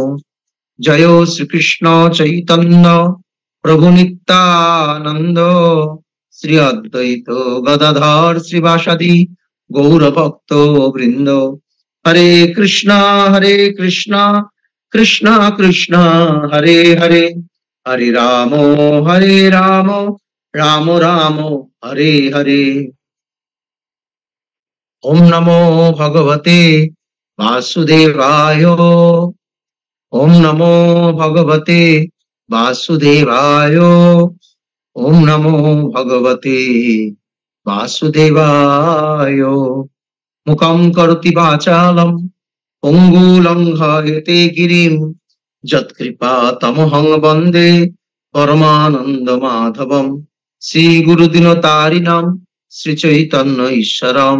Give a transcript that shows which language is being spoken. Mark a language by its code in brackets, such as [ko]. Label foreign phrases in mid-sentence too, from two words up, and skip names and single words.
[sa] জয় শ্রীকৃষ্ণ চৈতন্য প্রভু নিত্যানন্দ শ্রী অদ্বৈত গদাধর শ্রীবাসাদি গৌর ভক্ত বৃন্দ। হরে কৃষ্ণ কৃষ্ণ কৃষ্ণ হরে হরে হরে রাম রাম রাম হরে হরে। ওম নমো ভগবতে বাসুদেবায়। ওম নমো ভগবতে বাসুদেবায়। ওম নমো ভগবতে বাসুদেবায়। মুখং করোতি বাচালম পঙ্গু লঙ্ঘয়তে গিরিম যৎকৃপা তমহং বন্দে পরমানন্দ মাধবম। শ্রী গুরুদিনতারিণাম শ্রী চৈতন্য ঈশ্বরম।